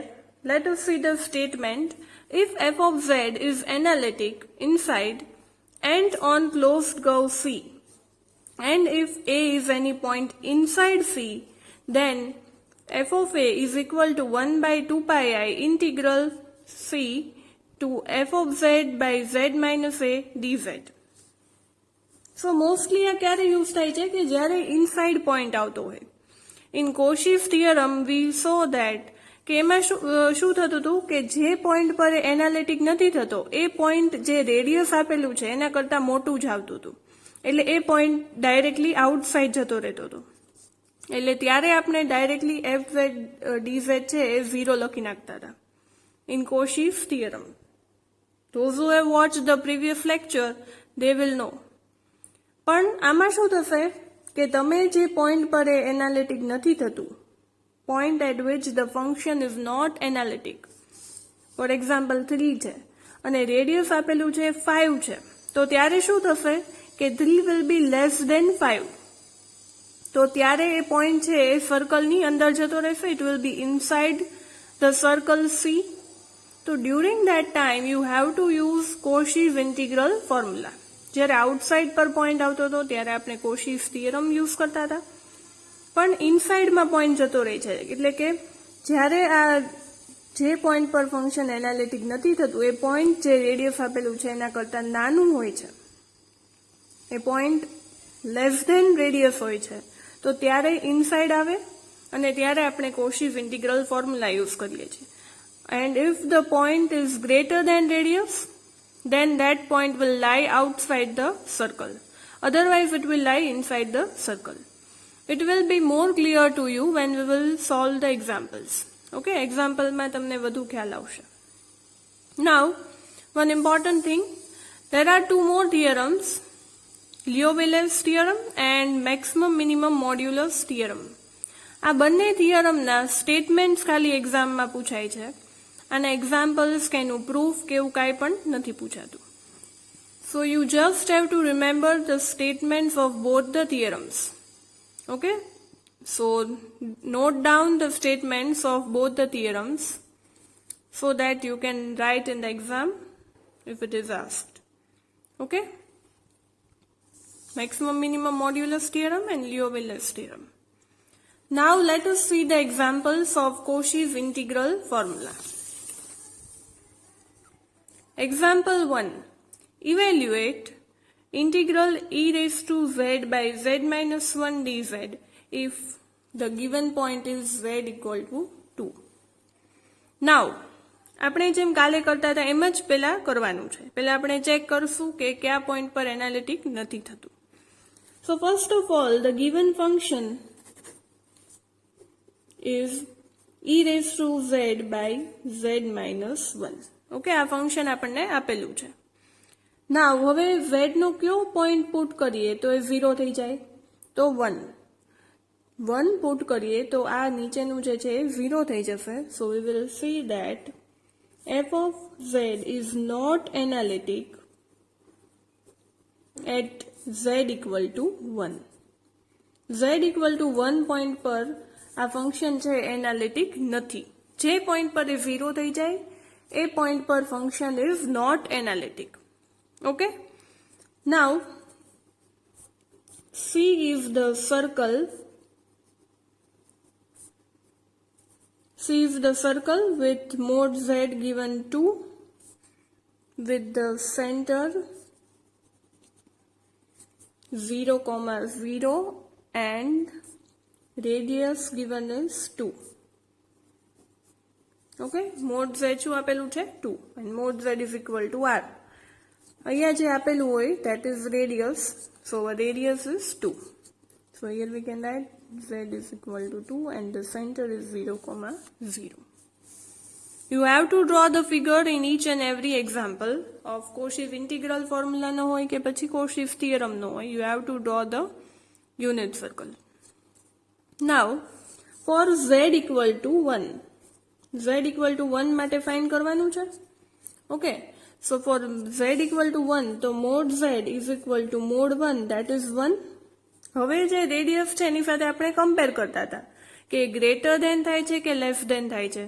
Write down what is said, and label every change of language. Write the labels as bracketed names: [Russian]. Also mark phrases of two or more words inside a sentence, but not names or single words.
[English] Let us see the statement. If f of z is analytic inside and on closed curve C, and if A is any point inside C, then f of A is equal to 1 by 2 pi I integral C to f of z by z minus A dz. So mostly [Gujarati] આ ક્યારે યુઝ થાય છે કે જ્યારે [English] inside point [Gujarati] આવતો હોય. [English] in Cauchy's theorem we saw that [Gujarati] કે એમાં શું થતું હતું કે જે પોઈન્ટ પર એનાલિટિક નથી થતો એ પોઈન્ટ જે રેડિયસ આપેલું છે એના કરતા મોટું જ આવતું હતું, એટલે એ પોઈન્ટ [English] directly outside [Gujarati] જતો રહેતો હતો. એટલે ત્યારે આપણે ડાયરેક્ટલી [English] f z dz [Gujarati] છે એ 0 લખી નાખતા હતા [English] in Cauchy's theorem. Those who have watched the previous lecture, they will know. [Gujarati] પણ આમાં શું થશે કે તમે જે પોઈન્ટ પર એનાલિટિક નથી થતું, [English] point at which the function is not analytic, for example 3 [Gujarati] છે અને રેડિયસ આપેલું છે 5 છે, તો ત્યારે શું થશે કે [English] 3 will be less than 5. [Gujarati] તો ત્યારે એ પોઈન્ટ છે એ સર્કલની અંદર જતો રહેશે. [English] it will be inside the circle C. તો during that time you have to use Cauchy's integral formula. [Gujarati] જ્યારે આઉટસાઇડ પર પોઈન્ટ આવતો હતો ત્યારે આપણે Cauchy's theorem યુઝ કરતા હતા, પણ ઇનસાઇડમાં પોઈન્ટ જતો રહે છે, એટલે કે જ્યારે આ જે પોઈન્ટ પર [English] function analytic [Gujarati] નથી થતું એ પોઈન્ટ જે રેડિયસ આપેલું છે એના કરતાં નાનું હોય છે, એ [English] point less than radius [Gujarati] હોય છે, તો ત્યારે ઇનસાઇડ આવે અને ત્યારે આપણે Cauchy's integral formula યુઝ કરીએ છીએ. [English] and if the point is greater than radius, then that point will lie outside the circle. Otherwise it will lie inside the circle. It will be more clear to you when we will solve the examples. [Gujarati] Okay, example માં તમને વધુ ખ્યાલ આવશે. [English] Now, one important thing, there are two more theorems, Liouville's theorem and maximum minimum modulus theorem. [Gujarati] આ બંને થિયરમના સ્ટેટમેન્ટ્સ ખાલી એક્ઝામમાં પૂછાય છે અને એક્ઝામ્પલ્સ કે એનું પ્રૂફ કે એવું કાંઈ પણ નથી પૂછાતું. [English] so you just have to remember the statements of both the theorems. okay, so note down the statements of both the theorems so that you can write in the exam if it is asked. ઓકે, maximum minimum modulus theorem and Liouville's theorem. Now let us see the examples of Cauchy's integral formula. Example 1. Evaluate integral e raised to z by z minus 1 dz if the given point is z equal to 2. Now, [Gujarati] આપણે જેમ કાલે કરતા હતા એમ જ પહેલા કરવાનું છે. પહેલા આપણે ચેક કરશું કે કયા પોઈન્ટ પર એનાલિટિક નથી થતું. [English] So first of all, the given function is e raised to z by z minus 1. [Gujarati] ઓકે, આ ફંક્શન આપણને આપેલું છે. ના હવે z નો કયો પોઈન્ટ પુટ કરીએ તો એ 0 થઈ જાય, તો 1 પુટ કરીએ તો આ નીચેનું જે છે એ 0 થઈ જશે. [English] so we will see that f of z is not analytic at z equal to 1. z equal to 1 [Gujarati] પોઈન્ટ પર આ ફંક્શન છે એનાલિટિક નથી. જે પોઈન્ટ પર એ 0 થઈ જાય [English] a point per function is not analytic. Okay, now C is the circle. C is the circle with mod z given 2, with the center 0, 0 and radius given is 2. ઓકે, મોડ z [Gujarati] શું આપેલું છે [English] 2 and mod z is equal to r. [Gujarati] અહીંયા જે આપેલું હોય [English] that is radius, so radius is 2. So here we can write z is equal to 2 and the center is 0, 0. You have to draw the figure in each and every example of Cauchy's integral formula [Gujarati] નો હોય કે પછી [English] Cauchy's theorem [Gujarati] નો હોય. [English] You have to draw the unit circle. Now for z equal to 1, z equal to 1 [Gujarati] માટે ફાઇન્ડ કરવાનું છે. [English] okay, so for z equal to 1, તો mod z is equal to mod 1, that is 1. [Gujarati] હવે જે રેડિયસ છે એની સાથે આપણે કમ્પેર કરતા હતા કે [English] greater than [Gujarati] થાય છે કે [English] less than [Gujarati] થાય છે.